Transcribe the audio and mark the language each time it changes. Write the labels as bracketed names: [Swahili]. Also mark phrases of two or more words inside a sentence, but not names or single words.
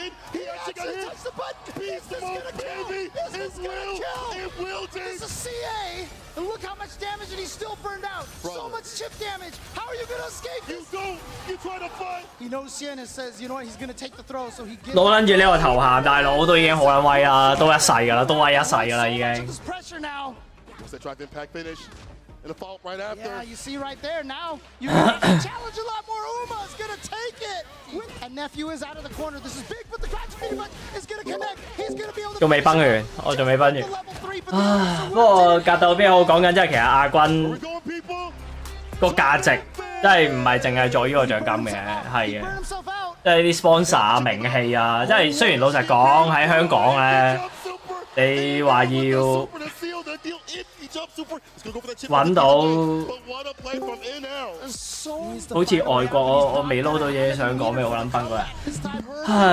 [English] And look how much damage and he's still burned out. So much chip damage. How are you going to escape this? You don't. You try to fight. He knows Sienna says, you know what, he's going to take the throw, so he gives. [Cantonese] 攞撚住呢個頭銜，大佬都已經好撚威啦，都一世㗎啦，都威一世㗎啦已經。 [English] Pressure now. What's that drive impact finish? And a fault right after. Yeah, you see right there now. You can challenge a lot more. Uma's going to take it. And nephew is out of the corner. This is big, but the crash pretty much is going to connect. He's going to be able to. [Cantonese] 仲未崩完，我仲未崩完。不過格鬥邊我講緊，即係其實亞軍個價值真係唔係淨係在於個獎金嘅，係嘅。即係啲 sponsor 啊、名氣啊，即係雖然老實講喺香港咧，你話要揾到好似外國，我未撈到嘢想講咩，我撚崩嗰日。